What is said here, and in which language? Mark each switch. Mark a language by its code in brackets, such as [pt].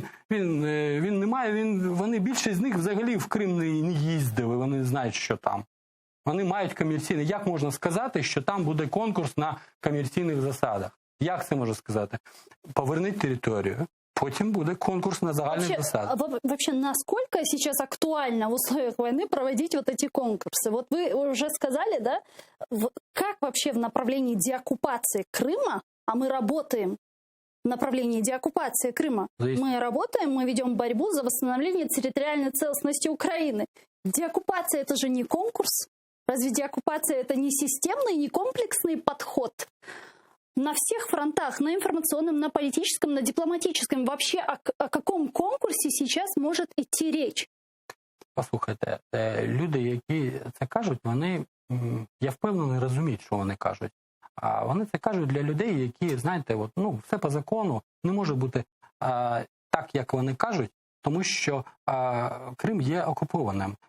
[uk] Він не має, вони більшість з них взагалі в Крим не їздили, вони знають, що там. Вони мають комерційний. Як можна сказати, що там буде конкурс на комерційних засадах? Як це можна сказати? Поверніть територію, потім буде конкурс на загальных засадах. [ru] Вообще, насколько сейчас актуально в условиях войны проводить вот эти конкурсы? Вот вы уже сказали, да? Как вообще в направлении деоккупации Крыма, а мы работаем в направлении деоккупации Крыма, мы работаем, мы ведем борьбу за восстановление территориальной целостности Украины. Деоккупация – это же не конкурс? Разве деоккупация – это не системный, не комплексный подход? На всех фронтах, на информационном, на политическом, на дипломатическом. Вообще о каком конкурсе сейчас может идти речь? [uk] Послухайте, люди, які це кажуть, вони, я впевнений, розуміють, що вони кажуть. А вони це кажуть для людей, які, знаєте, от, ну, все по закону, не може бути так, як вони кажуть, тому що Крим є окупованим.